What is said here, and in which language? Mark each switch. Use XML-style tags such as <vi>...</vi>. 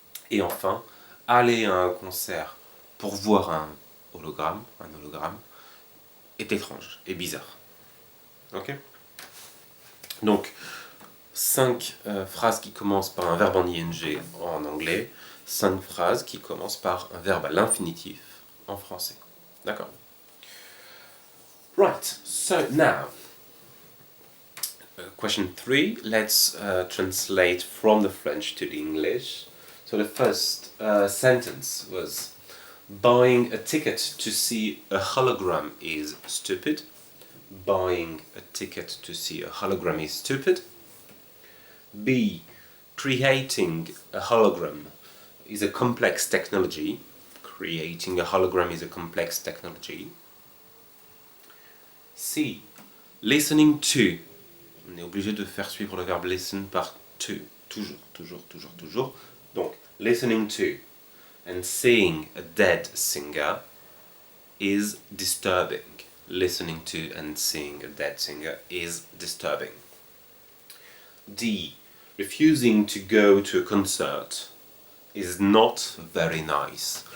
<fr>Et enfin, aller à un concert pour voir un hologramme est étrange et bizarre. Ok? Donc, 5 phrases qui commencent par un verbe en ing en anglais, 5 phrases qui commencent par un verbe à l'infinitif en français. D'accord?</fr> <en>Right, so now, question 3, let's translate from the French to the English. So the first sentence was, buying a ticket to see a hologram is stupid. Buying a ticket to see a hologram is stupid. B. Creating a hologram is a complex technology. Creating a hologram is a complex technology. C. Listening to.</en> <fr>On est obligé de faire suivre le verbe listen par to. Toujours.</fr> <en>Donc, listening to and seeing a dead singer is disturbing. Listening to and seeing a dead singer is disturbing. D. Refusing to go to a concert is not very nice.</en>